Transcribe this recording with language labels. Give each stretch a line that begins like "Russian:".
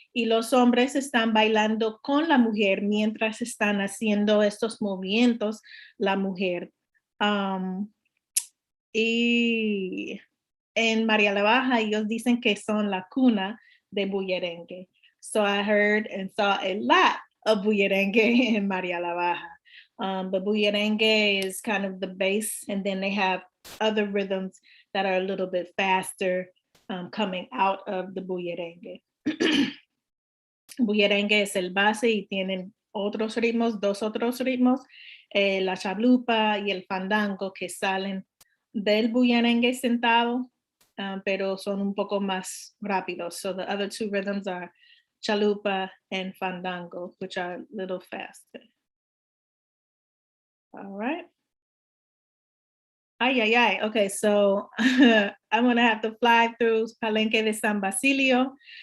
Spanish: Y los hombres están bailando con la mujer mientras están haciendo estos movimientos, la mujer. Y en María la Baja, ellos dicen que son la cuna de bullerengue.
English: So I heard and saw a lot of bullerengue in María la Baja. But bullerengue is kind of the base, and then they have other rhythms that are a little bit faster coming out of the bullerengue.
Spanish: Bullerengue es el base y tienen otros ritmos, dos otros ritmos, la chalupa y el fandango que salen del bullerengue sentado, pero son un poco más rápidos.
English: So the other two rhythms are chalupa and fandango, which are a little faster. All right. Ay, ay, ay. Okay, so I'm gonna have to fly through Palenque de San Basilio.